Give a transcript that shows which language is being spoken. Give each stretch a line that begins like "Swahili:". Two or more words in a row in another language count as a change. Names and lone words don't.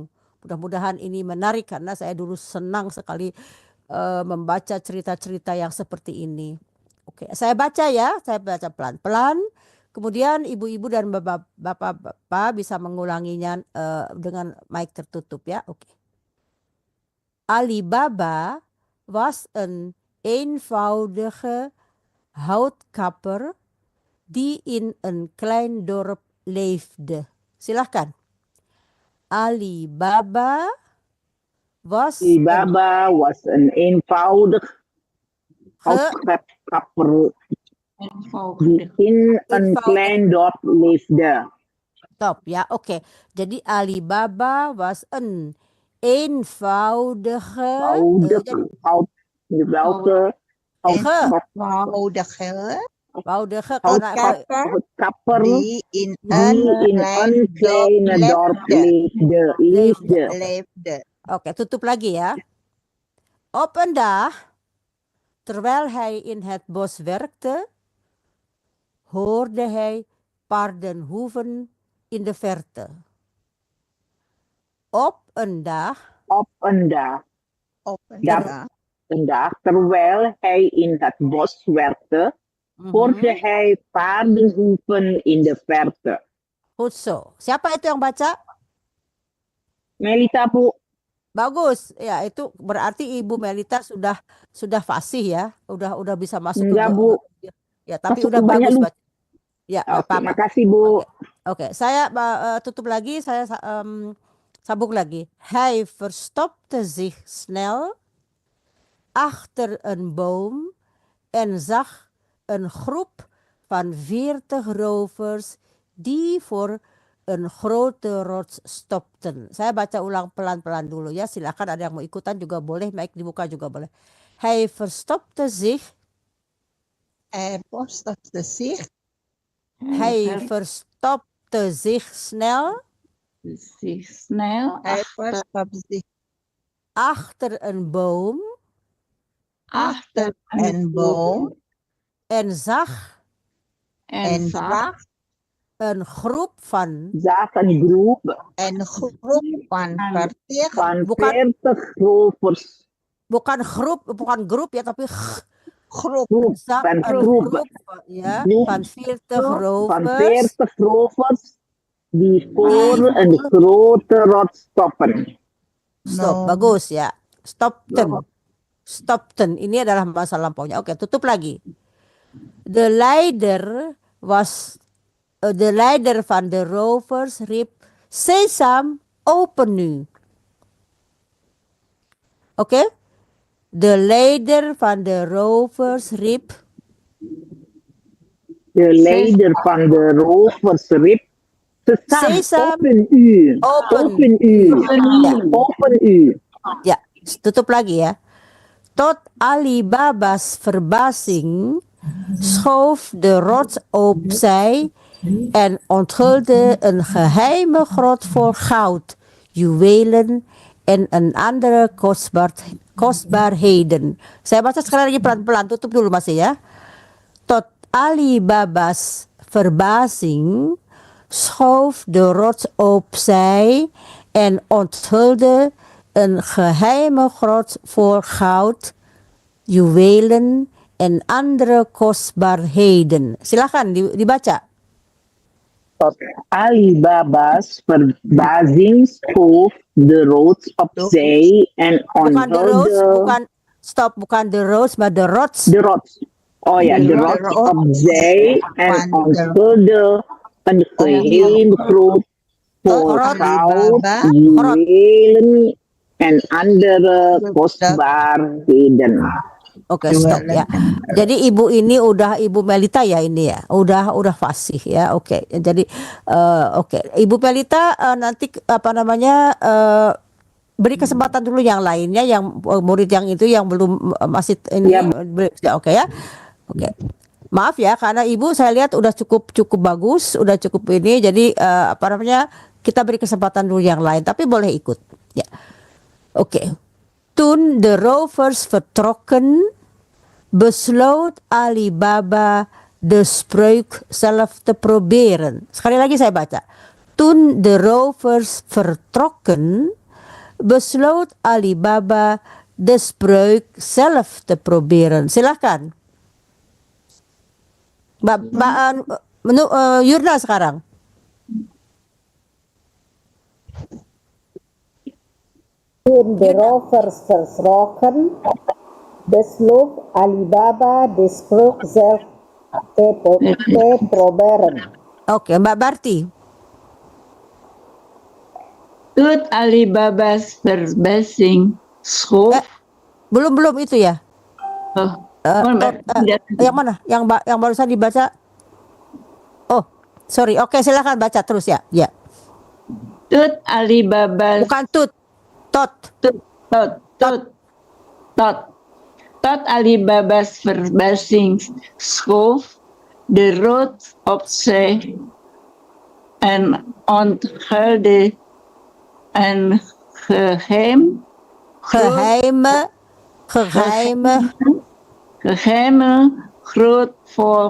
Indonesian: Mudah-mudahan ini menarik karena saya dulu senang sekali membaca cerita-cerita yang seperti ini. Oke, saya baca ya, saya baca pelan-pelan. Kemudian ibu-ibu dan bapak-bapak bisa mengulanginya dengan mic tertutup ya. Oke.
Dutch: Alibaba was een eenvoudige houtkapper die in een klein dorp leefde.
Indonesian: Silahkan.
Dutch: Alibaba was een eenvoudig houtkapper die in een klein dorp leefde.
Indonesian: Stop ya, oke. Jadi
Dutch: Alibaba was een eenvoudige houtkapper die in een klein dorp leefde.
Indonesian: Oke, tutup lagi ya.
Dutch: Op een dag, terwijl hij in het bos werkte, hoorde hij paardenhoeven in de verte. Op een dag, terwijl hij in het bos werkte, hoorde hij paardenhoeven in de verte. Goed zo.
Indonesian: Siapa itu yang baca? Melita, Bu. Bagus. Ya, itu berarti Ibu Melita sudah fasih ya. Udah bisa masuk Enggak, Bu. Ya, tapi Masuk udah bagus banyak, baca. Ya, Oke, apa-apa. makasih, Bu. Oke, saya tutup lagi, saya sambung lagi.
Dutch: Hij verstopte zich snel achter een boom en zag een groep van 40 rovers die voor een grote rots stopten.
Indonesian: Saya baca ulang pelan-pelan dulu ya, silakan ada yang mau ikutan juga boleh, mic dibuka juga boleh.
Dutch: Hij verstopte zich. Hij verstopte zich snel. Achter een boom. En zag een groep van. Een groep van 40 rovers.
Indonesian: Bukan groep ya, tapi
Dutch: Groep. zag Van een groep.
Indonesian: Ya,
Dutch: Groep van 40 Van rovers 40 rovers die voor een grote rots stoppen. Stop,
Indonesian: bagus ya. Stopten. Ini adalah masa lampaunya. Oke, tutup lagi.
Dutch: The leider van de rovers riep, Sesam, open nu.
Indonesian: Oke?
Dutch: De leider van de rovers riep. De leider van de rovers riep, Sesam, open u. open. Open u. Ja,
Indonesian: tutup lagi ya.
Dutch: Tot Alibaba's verbazing schoof de rots opzij en onthulde een geheime grot vol goud, juwelen en een andere kostbaarheden.
Indonesian: Saya baca sekali lagi pelan-pelan, tutup dulu masih ya.
Dutch: Tot Alibaba's verbazing schoof de rots opzij en onthulde een geheime grot voor goud, juwelen en andere kostbaarheden.
Indonesian: Silakan dibaca.
Dutch: Tot Alibaba's verbazing schoof de rots opzij en
Indonesian: Bukan
English: the roads,
Dutch: onthulde
Indonesian: bukan
English: the roads,
Dutch: maar de rots. de rots. Oh ja, de rots opzij en onthulde een geheim grot voor Grot. goud, juwelen en andere kostbaarheden.
Indonesian: Oke, stop ya. Jadi ibu ini udah Ibu Melita ya ini ya. Udah fasih ya. Oke. Jadi oke. Ibu Melita nanti apa namanya beri kesempatan dulu yang lainnya yang murid yang itu yang belum masih ini oke ya. Oke. Maaf ya karena Ibu saya lihat udah cukup bagus, udah cukup ini jadi apa namanya kita beri kesempatan dulu yang lain tapi boleh ikut ya. Oke.
Dutch: Toen de rovers vertrokken, besloot Alibaba de spreuk zelf te proberen.
Indonesian: Sekali lagi saya baca.
Dutch: Toen de rovers vertrokken, besloot Alibaba de spreuk zelf te proberen.
Indonesian: Silakan. Yurna sekarang.
Dutch: Toen de rovers vertrokken, besloot Alibaba de spreuk zelf te proberen.
Indonesian: Oke, Mbak Barti.
Dutch: Toen Alibaba's verbazing schoof.
Indonesian: Belum itu ya. Yang mana? Yang barusan dibaca? Oh, sorry. Oke, silakan baca terus ya. Ya.
Dutch: Toen Alibaba.
Indonesian: Bukan tut.
Dutch: Tot Alibaba's verbazing schoof de rood opzij en onthulde een geheime groot voor